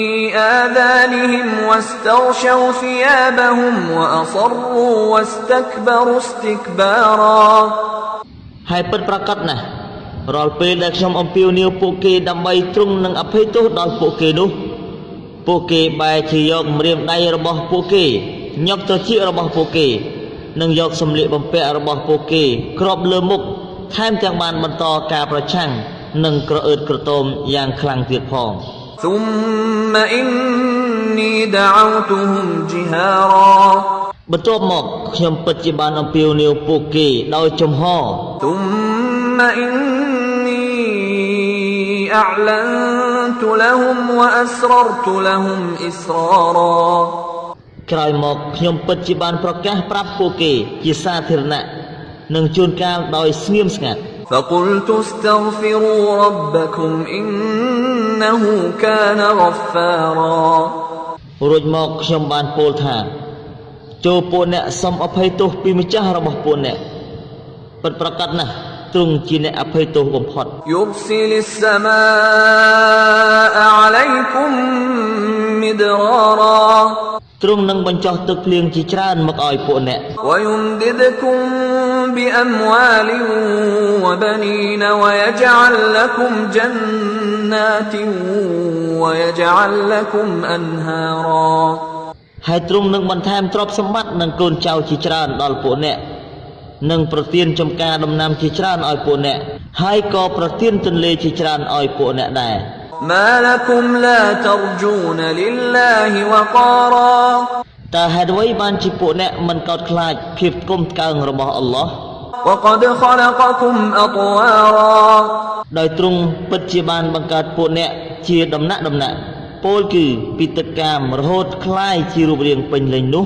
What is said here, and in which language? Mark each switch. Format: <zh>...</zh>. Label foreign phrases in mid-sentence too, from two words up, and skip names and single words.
<ar>آذانهم واستغشوا ثيابهم وأصروا واستكبروا استكبارا</ar> <km>ហើយពិតប្រាកដណាស់រាល់ពេលដែលខ្ញុំអំពាវនាវពួកគេដើម្បីទ្រង់នឹងអភ័យទោសដល់ពួកគេនោះពួកគេបែរជាយកម្រាមដៃរបស់ពួកគេញឹកត្រចៀករបស់ពួកគេនិងយកសម្លៀកបំពាក់របស់ពួកគេគ្របលើមុខថែមទាំងបានបន្តការប្រឆាំងនិងក្រអឺតក្រទមយ៉ាងខ្លាំងទៀតផង</km> <ar>ثم إني دعوتهم جهارا</ar> <km>បន្ទាប់មកខ្ញុំពិតជាបានអំពាវនាវពួកគេដោយចំហ</km> <ar>ثم إني أعلنت لهم وأسررت لهم إسرارا</ar> <km>ក្រោយមកខ្ញុំពិតជាបានប្រកាសប្រាប់ពួកគេជាសាធារណៈនិងជួនកាលដោយស្ងៀមស្ងាត់</km> <ar>فقلت استغفروا ربكم إنه كان غفارا</ar> <km>រួចមកខ្ញុំបានពោលថាចូលពួកអ្នកសូមអភ័យទោសពីម្ចាស់របស់ពួកអ្នកពិតប្រាកដណាស់ទ្រង់ជាអ្នកអភ័យទោសបំផុត</km> <ar>يرسل السماء عليكم مدرارا</ar> <km>ទ្រង់នឹងបញ្ចុះទឹកភ្លៀងជាច្រើនមកឲ្យពួកអ្នក</km> <ar>ويمددكم بأموال وبنين ويجعل لكم جنات ويجعل لكم أنهارا</ar> <km>ហើយទ្រង់នឹងបន្ថែមទ្រព្យសម្បត្តិនិងកូនចៅជាច្រើនដល់ពួកអ្នកនិងប្រទានចំការដំណាំជាច្រើនឲ្យពួកអ្នកហើយក៏ប្រទានទន្លេជាច្រើនឲ្យពួកអ្នកដែរ</km> <ar>ما لكم لا ترجون لله وقارا</ar> <km>តើហេតុអ្វីបានជាពួកអ្នកមិនកោតខ្លាចភាពគុំកើងរបស់អល់ឡោះ</km> <ar>وقد خلقكم أطوارا</ar> <km>ដោយទ្រង់ពិតជាបានបង្កើតពួកអ្នកជាដំណាក់ពោលគឺពីទឹកកាមរហូតคล้ายជារូបរាងពេញលេញនោះ</km>